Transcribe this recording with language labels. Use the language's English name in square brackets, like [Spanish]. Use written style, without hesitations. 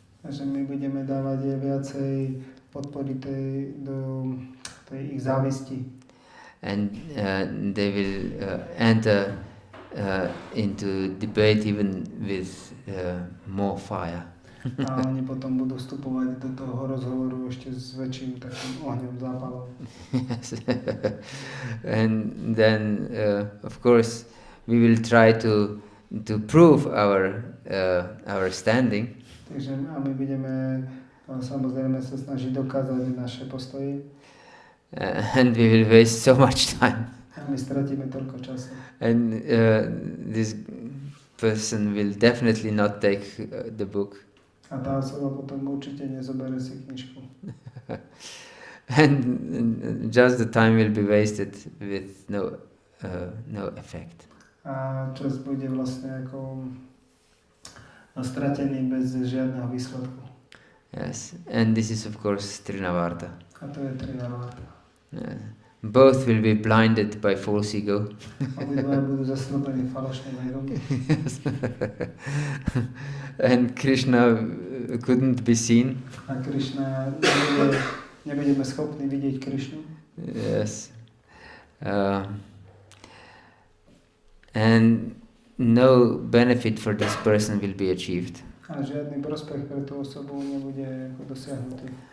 [Slovak] že my budeme dávať viacej podpory do tej ich závisti. [English] And they will enter into debate even with more fire. [Slovak] A oni potom budú vstupovať do toho rozhovoru ešte s väčším takým ohňom, zápalom. [English] Yes. And then, of course, we will try to prove our standing. [Slovak] Takže a my budeme samozrejme sa snažiť dokázať naše postoje. [English] And we will waste so much time. [Slovak] A my stratíme toľko času. [English] And this person will definitely not take the book. [Slovak] A tá osoba potom určite nezobere si knižku. [English] And just the time will be wasted with no effect. [Slovak] A čas bude vlastne ako stratený bez žiadneho výsledku. [English] Yes, and this is of course Trinavarta. [Slovak] A to je Trinavarta. [English] Both will be blinded by false ego. [Slovak] Obidva budú zasnúbení falošným egom. [English] Yes. And Krishna couldn't be seen. [Slovak] A Krishna nebudeme schopní vidieť Krishnu. [English] Yes. And no benefit for this person will be achieved. [Slovak] A žiadny prospech pre tú osobu nebude dosiahnutý.